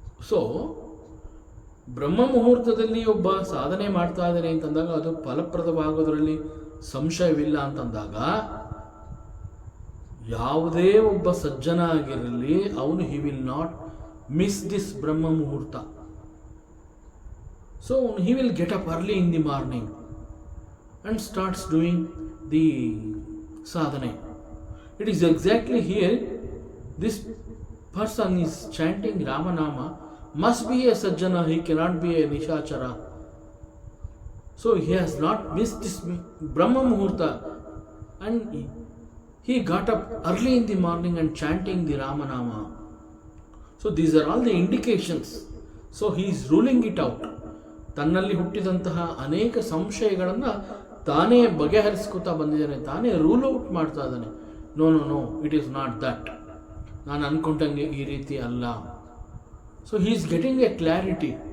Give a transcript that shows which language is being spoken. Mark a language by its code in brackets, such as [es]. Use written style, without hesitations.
[kn] So ಬ್ರಹ್ಮ ಮುಹೂರ್ತದಲ್ಲಿ ಒಬ್ಬ ಸಾಧನೆ ಮಾಡ್ತಾ ಇದ್ದಾನೆ ಅಂತಂದಾಗ ಅದು ಫಲಪ್ರದವಾಗೋದ್ರಲ್ಲಿ ಸಂಶಯವಿಲ್ಲ ಅಂತಂದಾಗ ಯಾವುದೇ ಒಬ್ಬ ಸಜ್ಜನ ಆಗಿರಲಿ ಅವನು [en] He will not miss this Brahma Muhurta. So he will get up early in the morning and starts doing the sadhana. It is exactly here this person is chanting Ramanama must be a sajjana, he cannot be a nishachara. So he has not missed this Brahma Muhurta and he got up early in the morning and chanting the Ramanama. So these are all the indications. So he is ruling it out. [kn] ತನ್ನಲ್ಲಿ ಹುಟ್ಟಿದಂತಹ ಅನೇಕ ಸಂಶಯಗಳನ್ನು ತಾನೇ ಬಗೆಹರಿಸ್ಕೊತಾ ಬಂದಿದ್ದಾನೆ, ತಾನೇ rule out ಮಾಡ್ತಾ ಇದ್ದಾನೆ. [en] no no no, it is not that, [kn] ನಾನು ಅಂದ್ಕೊಂಡಂಗೆ ಈ ರೀತಿ ಅಲ್ಲ. [en] So he is getting a clarity.